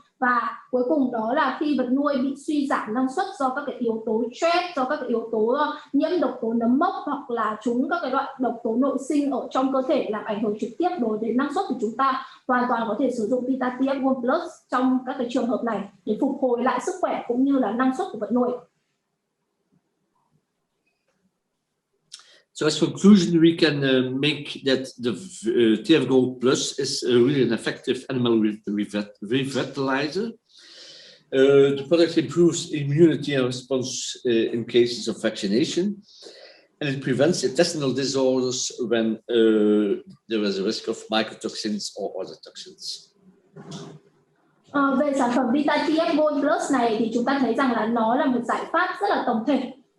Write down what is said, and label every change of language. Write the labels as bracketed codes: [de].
[vi] Và cuối cùng đó là khi vật nuôi bị suy giảm năng suất do các cái yếu tố stress, do các cái yếu tố nhiễm độc tố nấm mốc, hoặc là trúng các cái loại độc tố nội sinh ở trong cơ thể làm ảnh hưởng trực tiếp đối với năng suất của chúng ta, hoàn toàn có thể sử dụng Vita Gold Plus trong các cái trường hợp này để phục hồi lại sức khỏe cũng như là năng suất của vật nuôi. [en] So as conclusion, we can make that the TF Gold Plus is really an effective animal revitalizer. The product improves immunity and response in cases of vaccination, and it prevents intestinal disorders when there is a risk of mycotoxins or other toxins. [vi] Về sản phẩm Vita Gold Plus này thì chúng ta thấy rằng là nó là một giải pháp rất là tổng thể.